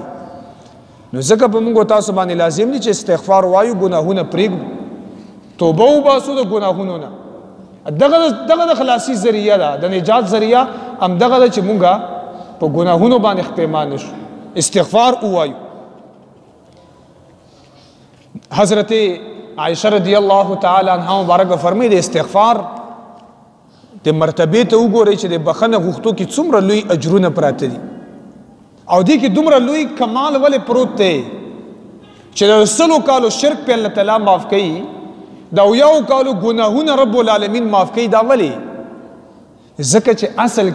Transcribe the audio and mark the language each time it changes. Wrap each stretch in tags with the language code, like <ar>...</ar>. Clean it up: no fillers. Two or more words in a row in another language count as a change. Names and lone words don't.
<ps>نو ځکه په موږ تاسو باندې لازم دي چې استغفار وایو ګناهونه پرېږدو توبه وباسو د ګناهونو نه دغه د خلاصي ذریعه ده د نجات ذریعه همدغه ده چې مونږ په ګناهونو باندې اختیمان نشو استغفار ووایو. حضرت عائشہ رضی اللہ تعالی عنہ مبارک فرمایي د استغفار د مرتبې ته وګورئ چې د بخنه غوښتو کې څومره لوی اجرونه پراته دي او دې کې دومره لوی کمال ولې پروت دی چې د 100 کالو شرک په الله تعالی معاف کوي دا یو کالو ګناهونه رب العالمین معاف کوي دا ولې ځکه چې اصل</ps>